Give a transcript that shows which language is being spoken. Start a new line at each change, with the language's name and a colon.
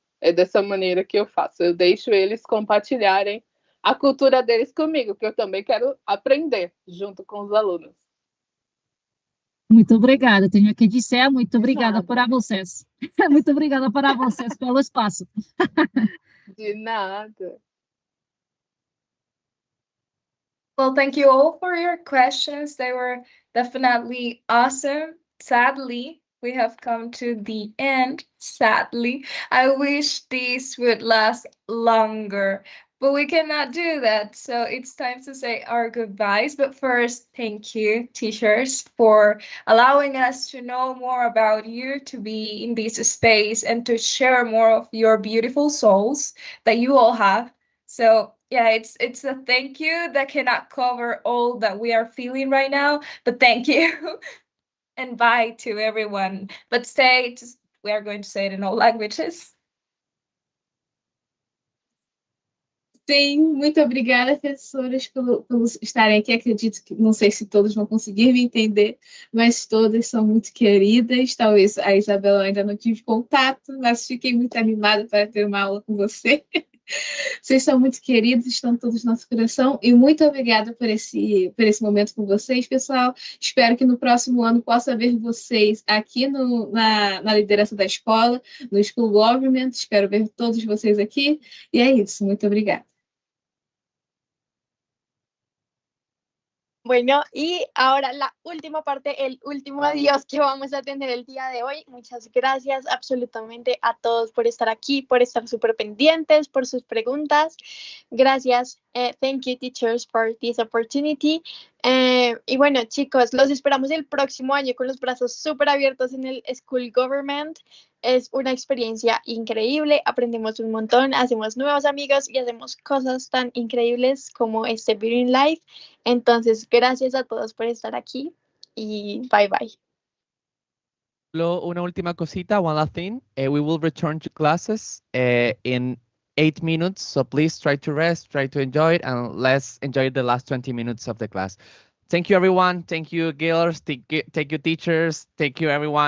Portuguese: É dessa maneira que eu faço. Eu deixo eles compartilharem a cultura deles comigo, que eu também quero aprender junto com os alunos. Muito obrigada. Tenho que dizer muito obrigada para vocês. Muito obrigada para vocês pelo espaço. De nada.
English: Well, thank you all for your questions. They were definitely awesome. Sadly, we have come to the end, sadly. I wish this would last longer, but we cannot do that. So it's time to say our goodbyes. But first, thank you, teachers, for allowing us to know more about you, to be in this space, and to share more of your beautiful souls that you all have. So yeah, it's a thank you that cannot cover all that we are feeling right now, but thank you. And bye to everyone. But we are going to say it in all languages.
Portuguese: Sim, muito obrigada, professoras, por estarem aqui. Acredito que, não sei se todos vão conseguir me entender, mas todas são muito queridas. Talvez a Isabela ainda não tive contato, mas fiquei muito animada para ter uma aula com você. Vocês são muito queridos, estão todos no nosso coração. E muito obrigada por esse momento com vocês, pessoal. Espero que no próximo ano possa ver vocês aqui na liderança da escola, no School Government. Espero ver todos vocês aqui. E é isso, muito obrigada.
Spanish: Bueno, y ahora la última parte, el último adiós que vamos a tener el día de hoy. Muchas gracias absolutamente a todos por estar aquí, por estar súper pendientes, por sus preguntas. Gracias.
English: Thank you, teachers, for this opportunity.
Spanish: Y bueno, chicos, los esperamos el próximo año con los brazos súper abiertos en el School Government. Es una experiencia increíble, aprendemos un montón, hacemos nuevos amigos y hacemos cosas tan increíbles como este Being Life. Entonces, gracias a todos por estar aquí y bye bye. Una última cosita,
English: one last thing. We will return to classes in 8 minutes, so please try to rest, try to enjoy it, and let's enjoy the last 20 minutes of the class. Thank you, everyone. Thank you, girls. Thank you, teachers. Thank you, everyone.